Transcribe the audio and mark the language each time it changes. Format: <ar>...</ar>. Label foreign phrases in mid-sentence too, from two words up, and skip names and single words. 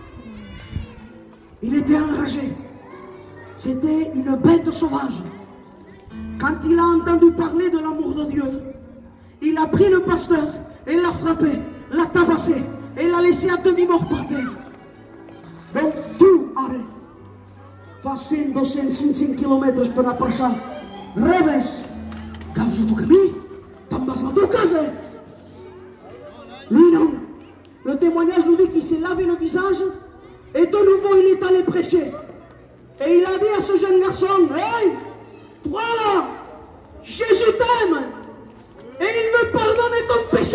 <fr>Il était enragé. C'était une bête sauvage. Quand il a entendu parler de l'amour de Dieu, il a pris le pasteur et l'a frappé, l'a tabassé et l'a laissé à demi-mort par terre. Donc, tu,</fr> <ca>ara, fa 100, 200, 500 quilòmetres per anar per això. Rebes, agafes el teu camí, te'n vas a la teva casa.</ca> <fr>Lui, non. Le témoignage nous dit qu'il s'est lavé le visage et de nouveau il est allé prêcher. Et il a dit à ce jeune garçon, hey, toi là, Jésus t'aime et il veut pardonner ton péché.</fr>